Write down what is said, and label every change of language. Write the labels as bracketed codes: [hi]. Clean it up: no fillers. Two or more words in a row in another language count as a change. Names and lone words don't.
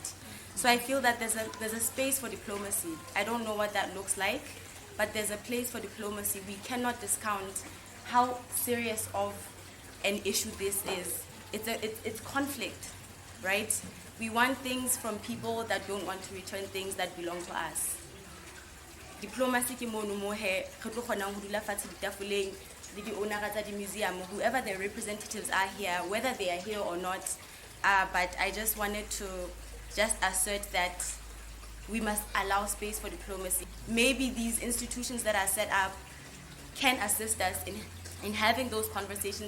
[en] So I feel that there's a space for diplomacy. I don't know what that looks like, but there's a place for diplomacy. We cannot discount how serious of an issue this is. It's conflict, right? We want things from people that don't want to return things that belong to us. [st] Diplomacy ke mono mo he re tlo kgonang ho dula fatshe ditafoleng le di owners tsa di museum, [en] whoever their representatives are here, whether they are here or not. But I just wanted to just assert that we must allow space for diplomacy. Maybe these institutions that are set up can assist us in having those conversations.